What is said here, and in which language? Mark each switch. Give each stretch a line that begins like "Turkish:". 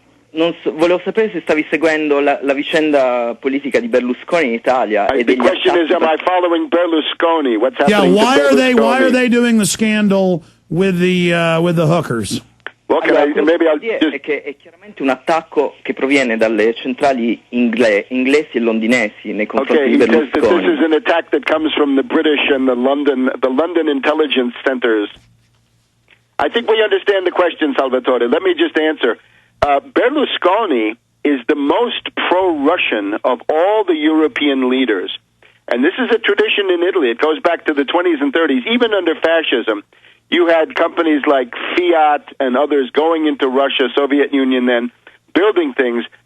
Italian: Volevo sapere se stavi seguendo la vicenda politica di Berlusconi in Italia.
English: The question is, am I following Berlusconi? What's happening? Yeah, Berlusconi? why are they doing the scandal with the hookers? Well, maybe I'll just...
Italian: È che è chiaramente un attacco che proviene dalle centrali inglesi e londinesi nei confronti di Berlusconi.
English: Okay, this is an attack that comes from the British and the London intelligence centers. I think we understand the question, Salvatore. Let me just answer. Berlusconi is the most pro-Russian of all the European leaders. And this is a tradition in Italy. It goes back to the 20s and 30s. Even under fascism, you had companies like Fiat and others going into Russia, Soviet Union then, building things.